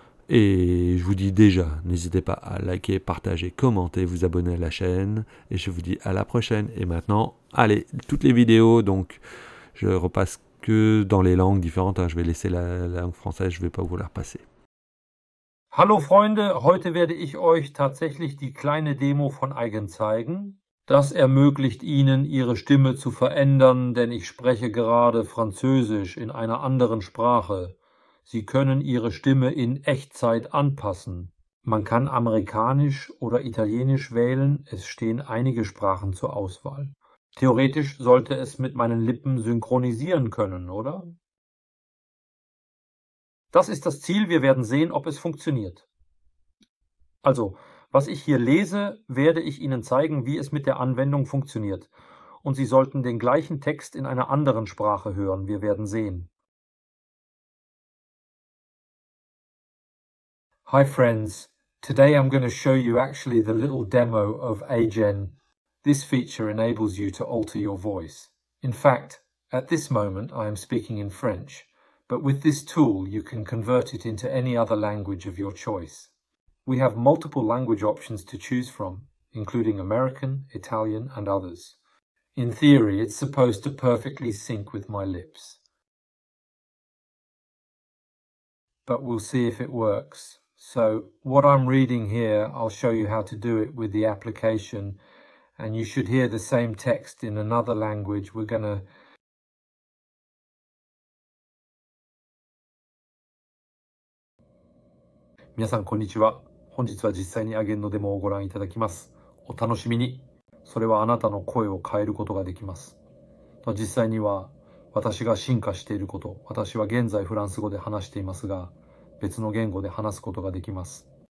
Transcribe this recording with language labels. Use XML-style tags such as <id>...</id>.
<fr>Et je vous dis déjà, n'hésitez pas à liker, partager, commenter, vous abonner à la chaîne. Et je vous dis à la prochaine. Et maintenant, allez, toutes les vidéos, donc je repasse que dans les langues différentes. Hein. Je vais laisser la langue française, je ne vais pas vous la repasser.</fr> <de>Hallo Freunde, heute werde ich euch tatsächlich die kleine Demo von HeyGen zeigen. Das ermöglicht Ihnen, Ihre Stimme zu verändern, denn ich spreche gerade Französisch in einer anderen Sprache. Sie können Ihre Stimme in Echtzeit anpassen. Man kann Amerikanisch oder Italienisch wählen, es stehen einige Sprachen zur Auswahl. Theoretisch sollte es mit meinen Lippen synchronisieren können, oder? Das ist das Ziel, wir werden sehen, ob es funktioniert. Also, was ich hier lese, werde ich Ihnen zeigen, wie es mit der Anwendung funktioniert. Und Sie sollten den gleichen Text in einer anderen Sprache hören, wir werden sehen.</de> <en>Hi friends, today I'm going to show you actually the little demo of AGen. This feature enables you to alter your voice. In fact, at this moment I am speaking in French, but with this tool you can convert it into any other language of your choice. We have multiple language options to choose from, including American, Italian, and others. In theory, it's supposed to perfectly sync with my lips. But we'll see if it works. So what I'm reading here, I'll show you how to do it with the application, and you should hear the same text in another language. We're going to</en> <ja>皆さんこんにちは。本日は実際にAGenのデモをご覧いただきます。お楽しみに。それはあなたの声を変えることができます。実際には私が進化していること、私は現在フランス語で話していますが、別の言語で話すことができます。</ja>